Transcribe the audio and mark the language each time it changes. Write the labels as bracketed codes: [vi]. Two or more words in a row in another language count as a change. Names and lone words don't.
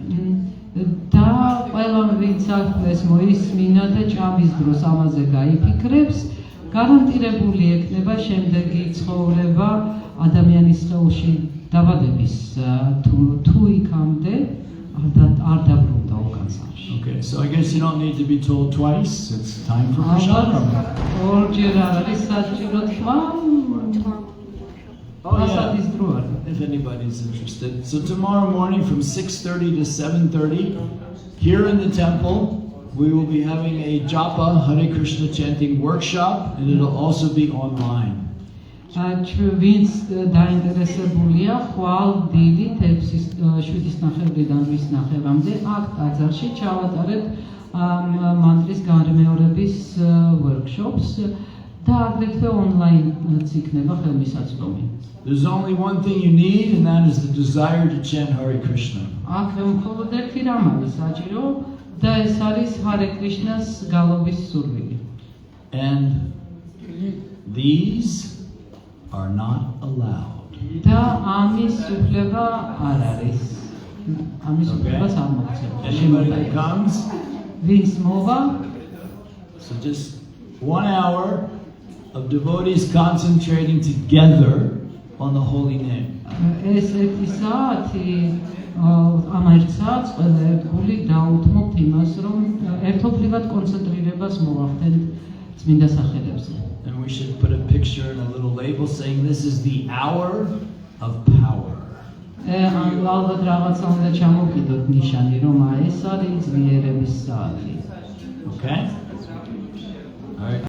[ka] და ყველამ ვინც ახლა მოისმინა და ჭამის დროს ამაზე გაიფიქრებს, გარანტირებული ექნება შემდეგი ცხოვრება ადამიანის ხელში დაბადების თუ იქამდე არ დაბრუნდა უკანასკნელში. [en] Okay, so I guess you don't need to be told twice. It's time for prasadam. [ka] ორჯერ არის საჭირო თქმა, პრასადის დრო არის. [en] If anybody's interested. So tomorrow morning from 6:30 to 7:30, here in the temple, we will be having a Japa Hare Krishna chanting workshop, and it'll also be online. [ka] ვინც დაინტერესებულია ხვალ დილით 7:30-დან 8:30-მდე აქ ტაძარში ჩავატარებთ მანტრის განმეორების workshops და აგრეთვე online-იც იქნება ხელმისაწვდომი. [en] There's only one thing you need, and that is the desire to chant Hare Krishna. [ka] აქ მხოლოდ ერთი რამ არის საჭირო და ეს არის Hare Krishna-ს გალობის სურვილი. [en] And these are not allowed. [ka] და ამის უფლება არ არის. ამის უფლებას არ [en] Anybody that [ka] მოგვცემთ. [en] comes, [ka] ვინც მოვა, [en] so just 1 hour of devotees concentrating together on the holy name. [ka] ეს ერთი საათი ამ ერთ საათს ყველა ერთგული დაუთმობთ იმას, რომ ერთობლივად კონცენტრირებას მოვახდენთ წმინდა სახელებზე. [en] And we should put a picture and a little label saying this is the hour of power. [ka] ალბათ რაღაცა უნდა ჩამოვკიდოთ ნიშანი, რომ ეს არის ძლიერების საათი. [en] Okay? All right.